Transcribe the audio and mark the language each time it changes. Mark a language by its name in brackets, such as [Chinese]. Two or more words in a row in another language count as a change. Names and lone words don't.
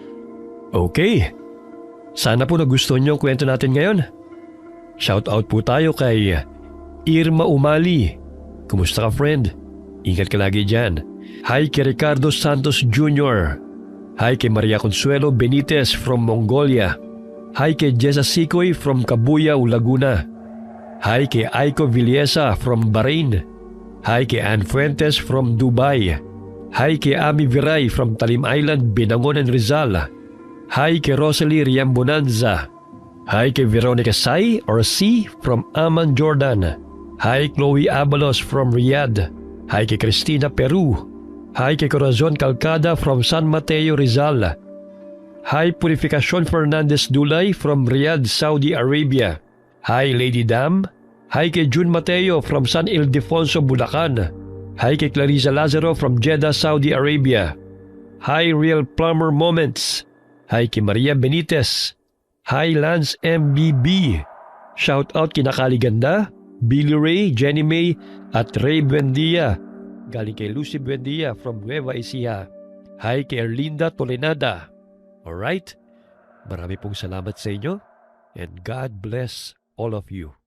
[Filipino] Okay, sana po nagustuhan niyo ang kwento natin ngayon. [English] Shout out [Filipino] po tayo kay Irma Umali. Kumusta ka, friend? Ingat ka lagi dyan. Hi kay Ricardo Santos Jr. Hi kay Maria Consuelo Benitez from Mongolia. Hi kay Jessa Sikoy from Cabuyao, Laguna. Hi kay Aiko Villesa from Bahrain. Hi kay Ann Fuentes from Dubai. Hi kay Ami Viray from Talim Island, Binangonan, Rizal. Hi kay Rosalie Riambonanza. Hi kay Veronica Sai or C from Amman, Jordan. Hi Chloe Abalos from Riyadh. Hi kay Cristina Peru. Hi kay Corazon Calcada from San Mateo, Rizal. Hi Purificacion Fernandez Dulay from Riyadh, Saudi Arabia. Hi Lady Dam. Hi kay June Mateo from San Ildefonso, Bulacan. Hi kay Clarissa Lazaro from Jeddah, Saudi Arabia. Hi Real Plumber Moments. Hi kay Maria Benitez. Hi Lance MBB. [English] Shout out [Filipino] kina Kaliganda, Billy Ray, Jenny May at Ray Buendia. Galing kay Lucy Buendia from Nueva Ecija. Hi kay Erlinda Tolenada. Alright, marami pong salamat sa inyo and [English] God bless all of you.